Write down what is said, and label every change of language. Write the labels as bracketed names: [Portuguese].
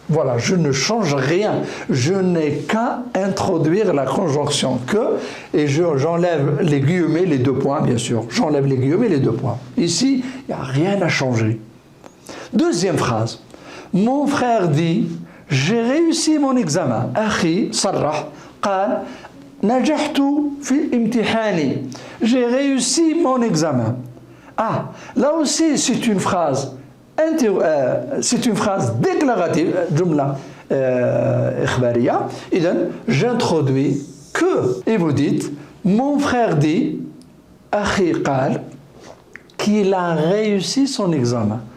[French] Voilà, je ne change rien. Je n'ai qu'à introduire la conjonction que, et j'enlève les guillemets, les deux points, bien sûr. J'enlève les guillemets, les deux points. Ici, il n'y a rien à changer. Deuxième phrase. Mon frère dit, j'ai réussi mon examen. [Arabic] Akhi sarrah, قال نجحت في امتحاني. [French] J'ai réussi mon examen. Ah, là aussi, c'est une phrase c'est une phrase déclarative, [Arabic] jumla ikhbariya. [French] J'introduis que, et vous dites, mon frère dit, [Arabic] akhi qal, [French] qu'il a réussi son examen.